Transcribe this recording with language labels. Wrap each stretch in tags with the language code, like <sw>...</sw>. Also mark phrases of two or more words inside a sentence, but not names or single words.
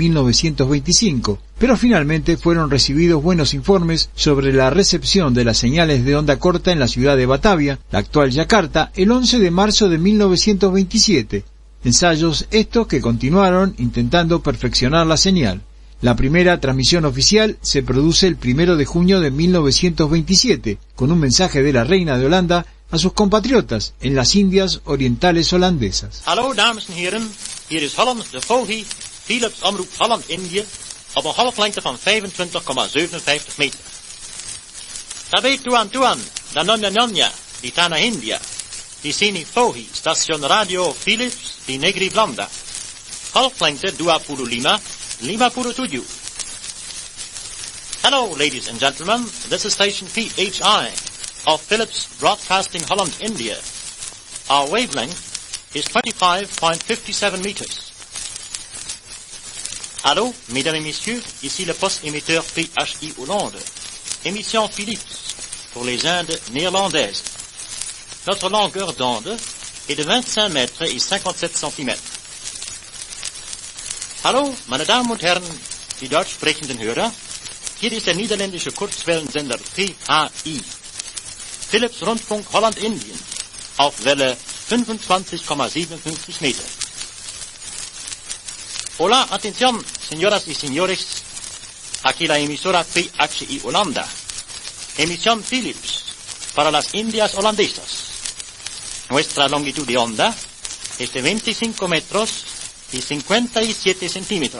<es>1925, pero finalmente fueron recibidos buenos informes sobre la recepción de las señales de onda corta en la ciudad de Batavia, la actual Yakarta, el 11 de marzo de 1927. Ensayos estos que continuaron intentando perfeccionar la señal. La primera transmisión oficial se produce el 1 de junio de 1927, con un mensaje de la reina de Holanda a sus compatriotas en las Indias Orientales holandesas.</es> <nl>Hallo dames en heren, hier is Holland de Vogie, Philips Omroep Holland-Indië, op een golflengte van 25,57 meter.</nl> <ms>Tabe tuan, da nonja, di Tana India, di Sini Vogie, station radio Philips, di Negri Blanda. Golflengte 2 Lima, Lima puro tuju.</ms> <en>Hello ladies and gentlemen, this is station PHI. Of Philips Broadcasting Holland, India. Our wavelength is 25.57 meters.</en> <fr>Allô, mesdames et messieurs, ici le poste émetteur PHI Hollande. Émission Philips pour les Indes néerlandaises. Notre longueur d'onde est de 25 mètres et 57 centimètres.</fr> <de>Hallo, meine Damen und Herren, die deutsch sprechenden Hörer. Hier ist der niederländische Kurzwellensender PHI. Philips Rundfunk Holland-Indien auf Welle 25,57 Meter.</de> <es>Hola, atención, señoras y señores. Aquí la emisora PHI Holanda. Emisión Philips para las Indias holandesas. Nuestra longitud de onda es de 25 metros y 57 centímetros.</es>